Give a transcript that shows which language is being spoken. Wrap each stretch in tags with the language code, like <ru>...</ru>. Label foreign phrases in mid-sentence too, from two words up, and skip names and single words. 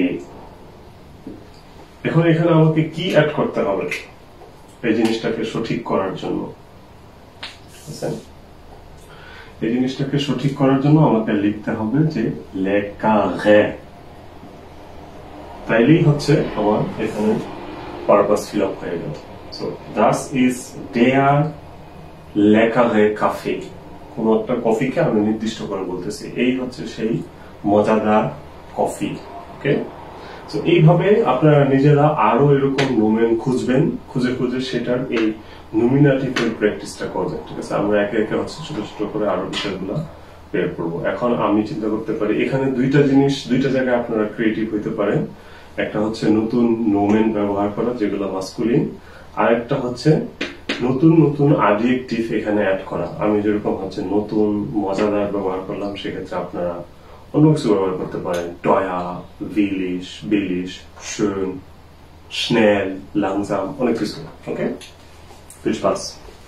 <bn>এখন এখানে আমাকে কি অ্যাড করতে হবে? এই জিনিসটাকে সঠিক করার জন্য। এই জিনিসটাকে সঠিক করার জন্য আমাকে লিখতে হবে যে</bn> <fr>le carré,</fr> <bn>তাইলেই হচ্ছে আমার এখানে পারপাস ফিল আপ হয়ে গেল।</bn> <de>সো das ist der leckere Kaffee,</de> <bn>কোন একটা কফিকে আমি নির্দিষ্ট করে বলতেছি এই হচ্ছে সেই মজাদার কফি। ওকে, তো এইভাবে আপনারা নিজেরা আরো এরকম নোমেন খুঁজবেন, খুঁজে খুঁজে সেটার এই নমিনাটিভের প্র্যাকটিসটা করবেন। ঠিক আছে, আমরা একে একে হচ্ছে ছোট ছোট করে আরো বিষয়গুলো বের করবো। এখন আমি চিন্তা করতে পারি এখানে দুইটা জায়গায় আপনারা ক্রিয়েটিভ হইতে পারেন। একটা হচ্ছে নতুন নোমেন ব্যবহার করা যেগুলো মাস্কুলিন, আর একটা হচ্ছে নতুন নতুন অ্যাডজেক্টিভ এখানে অ্যাড করা। আমি যেরকম হচ্ছে নতুন মজাদার ব্যবহার করলাম, সেক্ষেত্রে আপনারা অন্য কিছু ব্যবহার করতে পারেন,</bn> <de>teuer, billig, billig, schön, schnell, langsam,</de> <bn>অনেক কিছু। ওকে,</bn> <de>viel Spaß।</de>